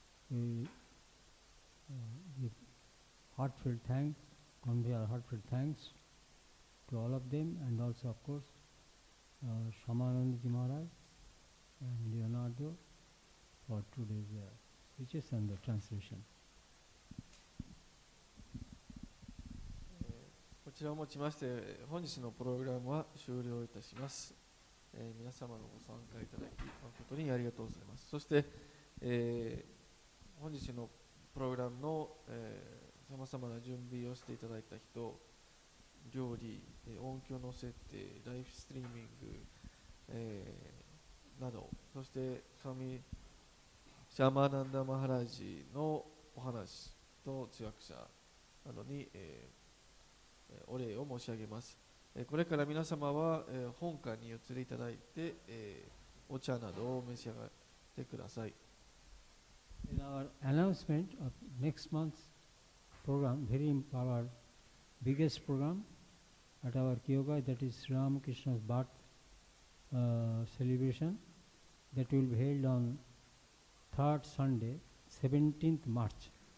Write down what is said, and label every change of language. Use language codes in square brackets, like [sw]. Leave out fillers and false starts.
[en] We give heartfelt thanks, convey our heartfelt thanks to all of them, and also of course Shamanandaji Maharaj and Leonardo for today's speeches and the translation. [ja] こちらをもちまして本日のプログラムは終了いたします。皆様のご参加いただき誠にありがとうございます。そして、本日のプログラムのさまざまな準備をしていただいた人、料理、音響の設定、ライフストリーミング、など、そしてスワミ・シャーマーナンダ・マハラジのお話と通訳者などに、お礼を申し上げます。これから皆様は、本館に移りいただいて、お茶などを召し上がってください。 [en] In our announcement of next month's program, our biggest program at our Kyogai, that is Sri Ramakrishna's birth celebration, that will be held on 3rd Sunday, 17th March.